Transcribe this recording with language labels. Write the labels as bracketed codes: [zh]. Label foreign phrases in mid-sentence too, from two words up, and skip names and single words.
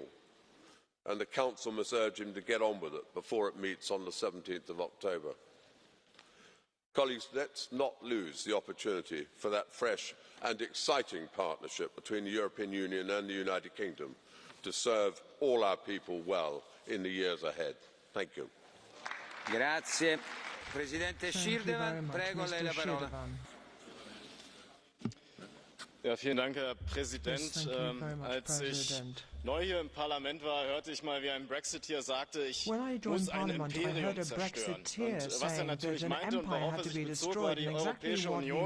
[en] And the Council must urge him to get on with it before it meets on the 17th of October. Colleagues, let's not lose the opportunity for that fresh and exciting partnership between the European Union and the United Kingdom to serve all our people well in the years ahead. Thank you. [it] Grazie. Presidente Schirdewan, prego, lei la parola. [de] Ja, vielen Dank, Herr Präsident. Als ich neu hier im Parlament war, hörte ich mal, wie ein Brexiteer sagte, ich muss ein Imperium zerstören. Und was er natürlich meinte und worauf er sich bezog, war die Europäische Union.